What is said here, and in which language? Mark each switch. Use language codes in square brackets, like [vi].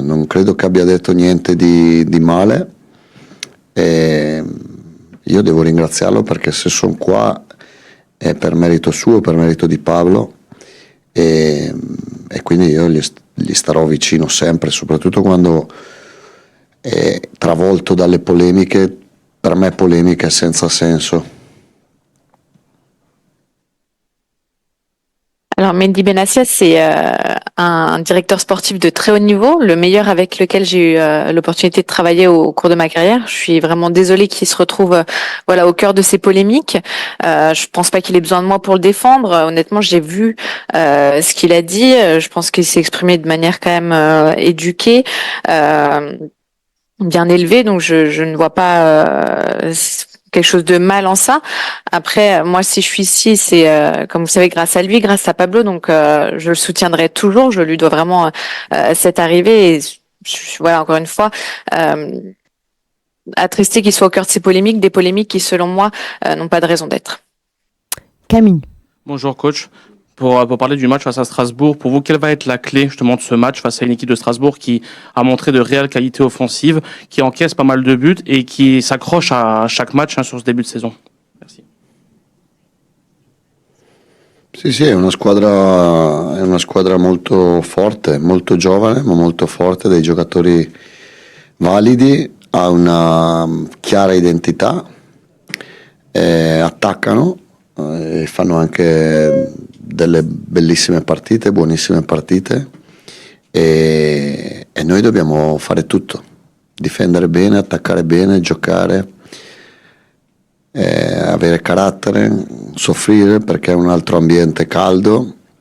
[it] Non credo che abbia detto niente di male e io devo ringraziarlo perché se sono qua è per merito suo, per merito di Pablo e quindi io gli starò vicino sempre, soprattutto quando è travolto dalle polemiche, per me polemiche senza senso. [fr] Alors Mehdi Benassia, c'est un directeur sportif de très haut niveau, le meilleur avec lequel j'ai eu l'opportunité de travailler au cours de ma carrière. Je suis vraiment désolée qu'il se retrouve au cœur de ces polémiques. Je pense pas qu'il ait besoin de moi pour le défendre. Honnêtement, j'ai vu ce qu'il a dit. Je pense qu'il s'est exprimé de manière quand même éduquée, bien élevée. Donc je ne vois pas quelque chose de mal en ça. Après, moi, si je suis ici, c'est comme vous savez, grâce à lui, grâce à Pablo. Donc, je le soutiendrai toujours. Je lui dois vraiment cette arrivée. Et voilà, encore une fois, attristé qu'il soit au cœur de ces polémiques, des polémiques qui, selon moi, n'ont pas de raison d'être. Camille. Bonjour coach. Pour parler du match face à Strasbourg, pour vous, quelle va être la clé justement de ce match face à une équipe de Strasbourg qui a montré de réelles qualités offensives, qui encaisse pas mal de buts et qui s'accroche à chaque match sur ce début de saison? Merci. [it] Sì, è una squadra molto forte, molto giovane, ma molto forte, dei giocatori validi, ha una chiara identità, attaccano e fanno anche delle bellissime partite, buonissime partite e noi dobbiamo fare tutto, difendere bene, attaccare bene, giocare, avere carattere, soffrire perché è un altro ambiente caldo,